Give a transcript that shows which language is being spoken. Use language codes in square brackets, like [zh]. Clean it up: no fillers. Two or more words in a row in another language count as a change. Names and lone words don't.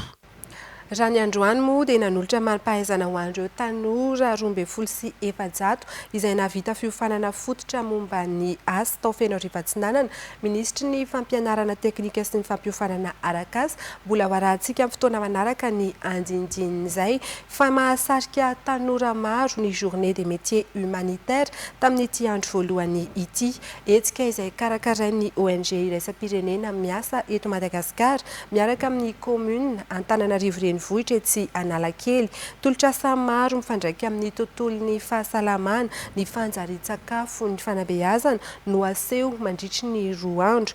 [mg] Raha ny androany moa dia nanolotra marim-pahaizana ho an'ireo tanora 27 izay navita fiofanana fototra momba ny asa tao Fianarantsinanana. Ministry ny fampianarana teknika sy ny fampiofanana arak'asa mbola hoarantsika amin'ny fotoana manaraka ny andindin'izay fa mahasarika tanora maro ny [fr] journée des métiers humanitaires [mg] tamin'ity andro voalohany ity. Hetsika izay karakarain'ny ONG iraisam-pirenena miasa eto Madagasikara miaraka amin'ny commune Antananarivo vohitra etsy Analakely. Tolotrasa maro mifandraika amin'ny tontolon'ny fahasalamana, ny fanjarian-tsakafo, ny fanabeazana no aseho mandritry ny 2 andro.